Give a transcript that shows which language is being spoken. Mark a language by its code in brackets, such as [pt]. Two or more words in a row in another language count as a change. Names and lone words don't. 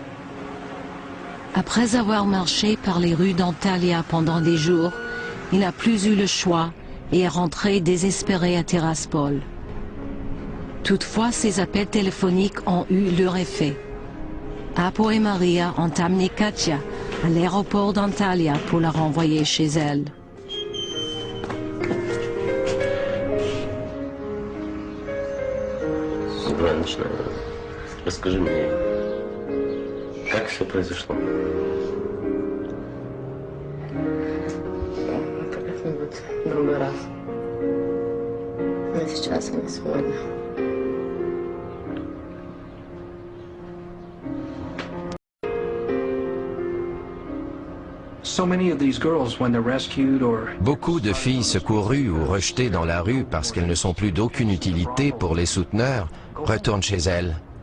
[fr] Après avoir marché par les rues d'Antalya pendant des jours, il n'a plus eu le choix et est rentré désespéré à Tiraspol. Toutefois, ses appels téléphoniques ont eu leur effet. Apo et Maria ont amené Katja à l'aéroport d'Antalya pour la renvoyer chez elle. [ru] Расскажи мне, как все произошло? Это как-нибудь в другой раз. Не сейчас, а не сегодня. [fr] Beaucoup de filles secourues ou rejetées dans la rue parce qu'elles ne sont plus d'aucune utilité pour les souteneurs retournent chez elles.